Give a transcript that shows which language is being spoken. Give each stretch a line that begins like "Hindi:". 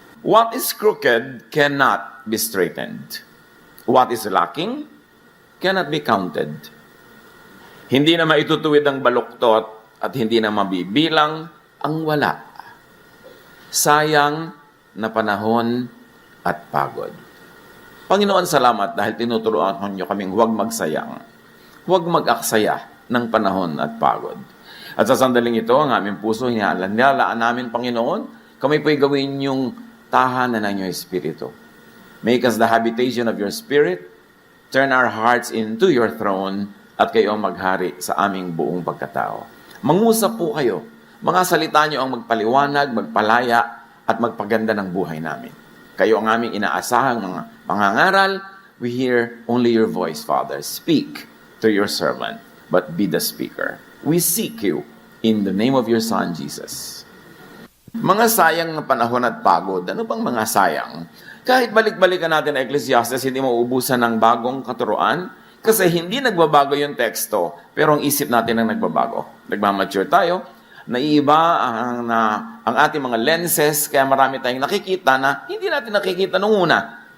English: What is crooked cannot be straightened. What is lacking cannot be counted.
Filipino: Hindi na maitutuwid ang baluktot at hindi na mabibilang ang wala. Sayang na panahon at pagod. Panginoon, salamat dahil tinuturuan niyo kaming huwag magsayang, huwag mag-aksaya ng panahon at pagod. At sa sandaling ito, ang aming puso, hinalaan namin, Panginoon, kami po'y gawin yung tahanan ng iyong Espiritu.
English: Make us the habitation of your Spirit, turn our hearts into your throne,
Filipino: at kayo ang maghari sa aming buong pagkatao. Mangusap po kayo, mga salita niyo ang magpaliwanag, magpalaya, at magpaganda ng buhay namin. Kayo ang aming inaasahang mga pangangaral.
English: We hear only your voice, Father. Speak to your servant, but be the speaker. We seek you in the name of your Son, Jesus.
Filipino: Mga sayang na panahon at pagod. Ano bang mga sayang? Kahit balik-balikan natin ang Ecclesiastes, hindi mauubusan ng bagong katuruan kasi hindi nagbabago yung teksto, pero ang isip natin ang nagbabago. Nagmamature tayo, naiiba ang ating mga lenses, kaya marami tayong nakikita na hindi natin nakikita nung una.